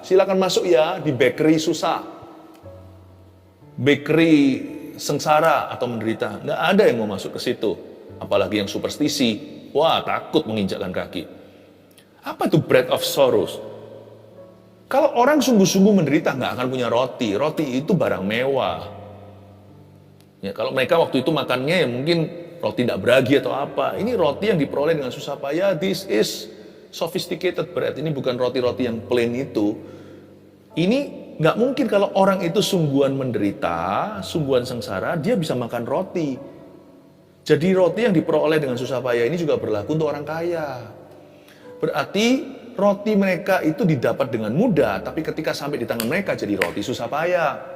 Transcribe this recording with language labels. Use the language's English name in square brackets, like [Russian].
[Indonesian] Silakan masuk ya di bakery susah. Bakery sengsara atau menderita, nggak ada yang mau masuk ke situ. Apalagi yang superstisi, wah takut menginjakkan kaki. Apa itu [English] bread of sorrows? [Indonesian] Kalau orang sungguh-sungguh menderita nggak akan punya roti. Roti itu barang mewah. Ya, kalau mereka waktu itu makannya ya mungkin roti tidak beragi atau apa. Ini roti yang diperoleh dengan susah payah. [English] This is sophisticated bread. [Indonesian] Ini bukan roti-roti yang plain itu. Ini nggak mungkin kalau orang itu sungguhan menderita, sungguhan sengsara, dia bisa makan roti. Jadi roti yang diperoleh dengan susah payah ini juga berlaku untuk orang kaya. Berarti roti mereka itu didapat dengan mudah, tapi ketika sampai di tangan mereka jadi roti susah payah.